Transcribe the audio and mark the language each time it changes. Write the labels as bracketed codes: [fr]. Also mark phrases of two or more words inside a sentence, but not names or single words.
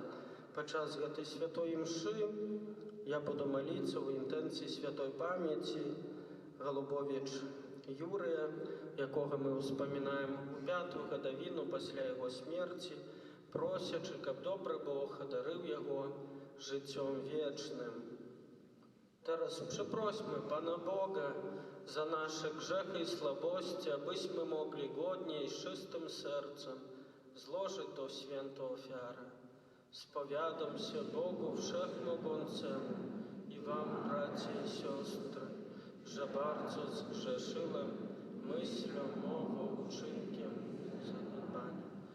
[be] Падчас гэтай святой імшы я буду маліцца ў інтэнцыі святой памяці Галубовіч Юрыя, якога мы ўспамінаем у 5-ю гадавіну пасля яго смерці, просячы, каб добры Бог адарыў яго жыццём вечным. [pl] Teraz przeprośmy Pana Boga za nasze grzechy i słabości, abyśmy mogli godnie i z czystym sercem złożyć tą świętą ofiarę. Spowiadam się Bogu Wszechmogącemu i wam, bracia i siostry, że bardzo zgrzeszyłem myślą, mową, uczynkiem, zaniedbaniem.